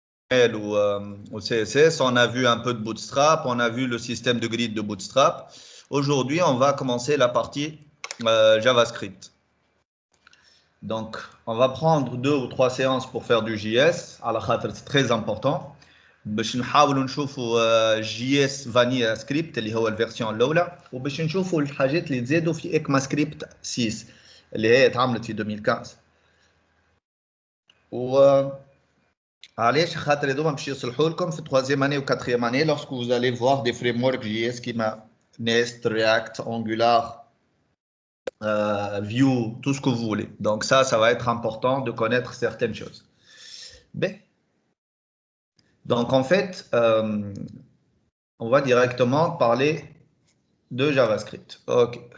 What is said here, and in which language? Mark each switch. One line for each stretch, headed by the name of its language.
French: HTML ou CSS, on a vu un peu de Bootstrap, on a vu le système de grid de Bootstrap. Aujourd'hui, on va commencer la partie JavaScript. Donc, on va prendre 2 ou 3 séances pour faire du JS. C'est très important.
Arabic: باش نحاولوا نشوفوا جي اس فانيلا سكريبت اللي هو الفيرسيون الاولى وباش نشوفوا الحاجات اللي تزادوا في اكما سكريبت 6 اللي هي اتعملت في 2015 و علاش خاطر هذوما باش يصلحوا لكم في 3 اني و 4 اني
French: lorsque vous allez voir des frameworks JS
Arabic: كيما Nest, React, Angular, Vue,
French: tout ce que vous voulez. Donc ça va être important de connaître certaines choses. Ben. Donc en fait, on va directement parler de JavaScript. Ok.